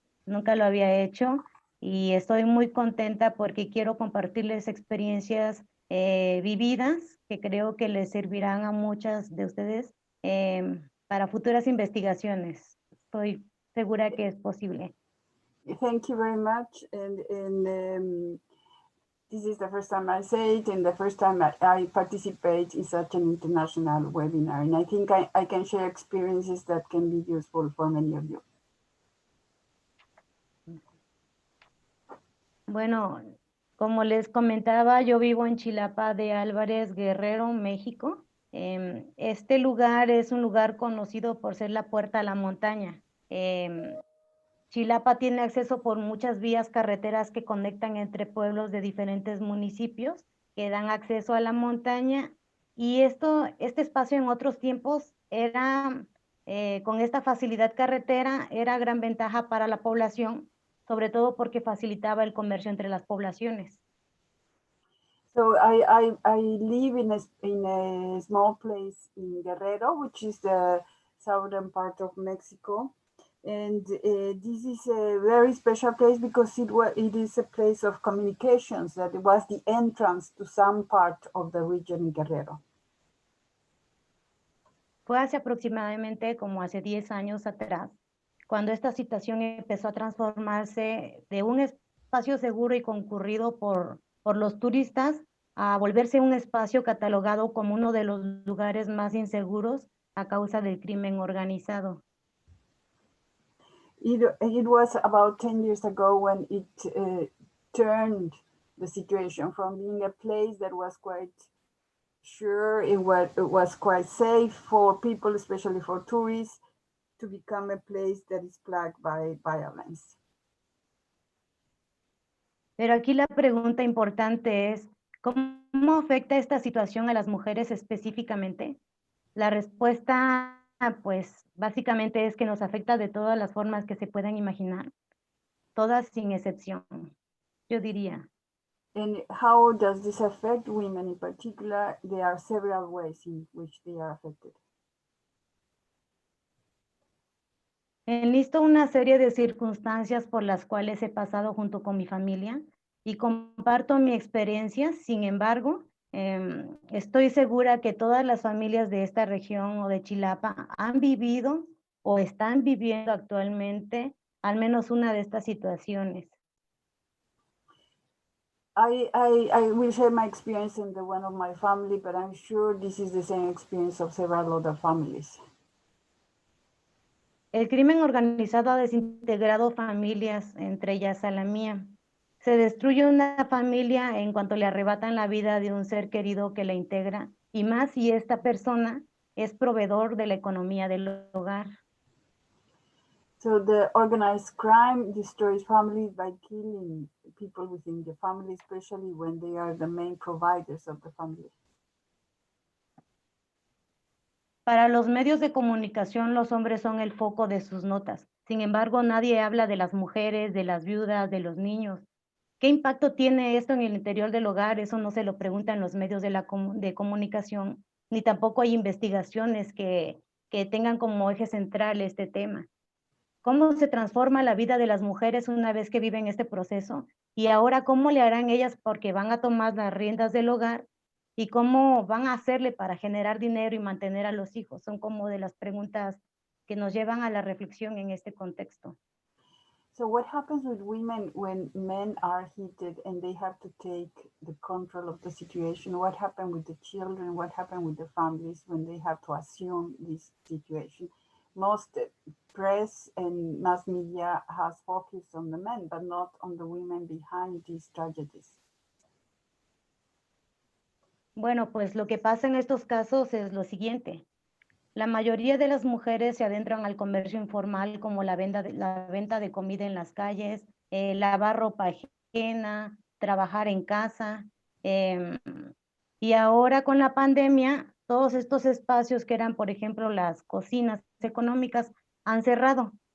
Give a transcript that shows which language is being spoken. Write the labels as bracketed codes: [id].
[es] Nunca lo había hecho y estoy muy contenta porque quiero compartirles experiencias vividas que creo que les servirán a muchas de ustedes para futuras investigaciones. Estoy segura que es posible. [en] Thank you very much. And this is the first time I say it and the first time I participate in such an international webinar. And I think I can share experiences that can be useful for many of you. [es] Bueno, como les comentaba, yo vivo en Chilapa de Álvarez, Guerrero, México. Este lugar es un lugar conocido por ser la puerta a la montaña. Chilapa tiene acceso por muchas vías carreteras que conectan entre pueblos de diferentes municipios que dan acceso a la montaña. Y este espacio en otros tiempos era, con esta facilidad carretera, era gran ventaja para la población, sobre todo porque facilitaba el comercio entre las poblaciones. [en] So I live in a small place in Guerrero, which is the southern part of Mexico. And this is a very special place because it is a place of communications, that it was the entrance to some part of the region in Guerrero. [es] Fue hace aproximadamente como hace 10 años atrás, cuando esta situación empezó a transformarse de un espacio seguro y concurrido por los turistas a volverse un espacio catalogado como uno de los lugares más inseguros a causa del crimen organizado. [en] It was about 10 years ago when it turned the situation from being a place that was quite sure, it was quite safe for people, especially for tourists, to become a place that is plagued by violence. [es] Pero aquí la pregunta importante es, ¿cómo afecta esta situación a las mujeres específicamente? La respuesta, pues, básicamente es que nos afecta de todas las formas que se puedan imaginar, todas sin excepción, yo diría. [en] And how does this affect women in particular? There are several ways in which they are affected. [es] Enlisto una serie de circunstancias por las cuales he pasado junto con mi familia y comparto mi experiencia. Sin embargo, estoy segura que todas las familias de esta región o de Chilapa han vivido o están viviendo actualmente al menos una de estas situaciones. [en] I will share my experience in the one of my family, but I'm sure this is the same experience of several other families. [es] El crimen organizado ha desintegrado familias, entre ellas a la mía. Se destruye una familia en cuanto le arrebatan la vida de un ser querido que la integra, y más si esta persona es proveedor de la economía del hogar. [en] So the organized crime destroys families by killing people within the family, especially when they are the main providers of the family. [es] Para los medios de comunicación, los hombres son el foco de sus notas. Sin embargo, nadie habla de las mujeres, de las viudas, de los niños. ¿Qué impacto tiene esto en el interior del hogar? Eso no se lo preguntan los medios de comunicación, ni tampoco hay investigaciones que tengan como eje central este tema. ¿Cómo se transforma la vida de las mujeres una vez que viven este proceso? Y ahora, ¿cómo le harán ellas porque van a tomar las riendas del hogar? ¿Y cómo van a hacerle para generar dinero y mantener a los hijos? Son como de las preguntas que nos llevan a la reflexión en este contexto. [en] So what happens with women when men are heated and they have to take the control of the situation? What happened with the children? What happened with the families when they have to assume this situation? Most press and mass media has focused on the men, but not on the women behind these tragedies. [es] Bueno, pues lo que pasa en estos casos es lo siguiente. La mayoría de las mujeres se adentran al comercio informal como la venta de comida en las calles, lavar ropa ajena, trabajar en casa. Y ahora con la pandemia, todos estos espacios que eran, por ejemplo, las cocinas económicas, han cerrado.